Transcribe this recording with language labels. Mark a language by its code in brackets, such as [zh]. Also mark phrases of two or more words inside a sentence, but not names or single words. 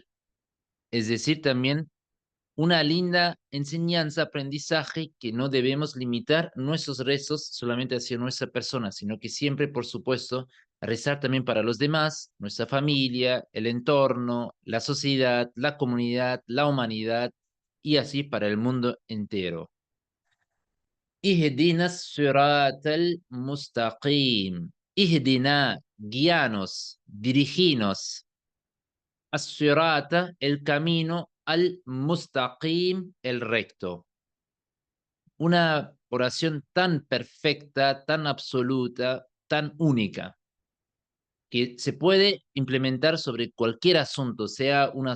[es] Es decir, también una linda enseñanza, aprendizaje que no debemos limitar nuestros rezos solamente hacia nuestra persona, sino que siempre, por supuesto, rezar también para los demás, nuestra familia, el entorno, la sociedad, la comunidad, la humanidad y así para el mundo entero. [ar] اهدنا الصراط المستقيم. [es] Ihdina, guíanos, diriginos. As-sirata, el camino, al-mustaqim, el recto. Una oración tan perfecta, tan absoluta, tan única, que se puede implementar sobre cualquier asunto, sea un